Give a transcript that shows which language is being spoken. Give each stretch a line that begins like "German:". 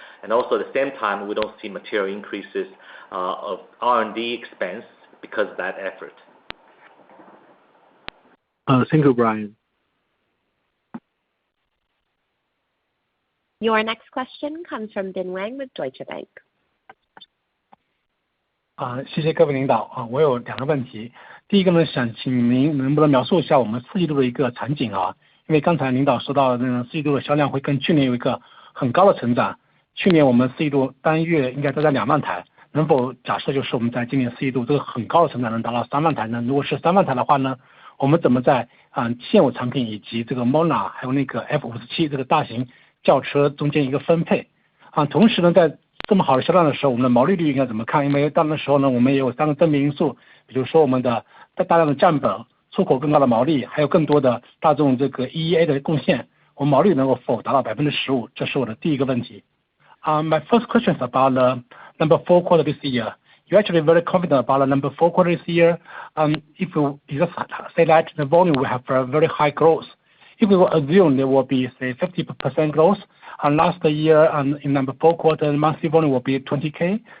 English: And also at the same time, we don't see material increases of R&D expense because of that effort. Thank you, Brian. Your next question comes from Bin Wang with Deutsche Bank.
Chinese: 谢谢各位领导我有2个问题。第一个呢，想请您能不能描述一下我们4季度的一个场景因为刚才领导说到4季度的销量会跟去年有一个很高的成长，去年我们4季度单月应该都在2万台，能否假设就是我们在今年4季度这个很高的成长能达到3万台呢？如果是3万台的话呢，我们怎么在现有产品以及这个 Mona 还有那个 F57这个大型轿车中间一个分配同时呢，在这么好的销量的时候，我们的毛利率应该怎么看？因为到那时候呢，我们也有3个正面因素，比如说我们的大量的降本、出口更高的毛利，还有更多的大众这个 EEA 的贡献，我们毛利能够否达到 15%？这是我的第一个问题。
English: My first question is about the number 4 quarter this year. You're actually very confident about the number 4 quarter this year. If you just say that the volume will have a very high growth, if we will assume there will be say 50% growth, and last year in number 4 quarter monthly volume will be 20K.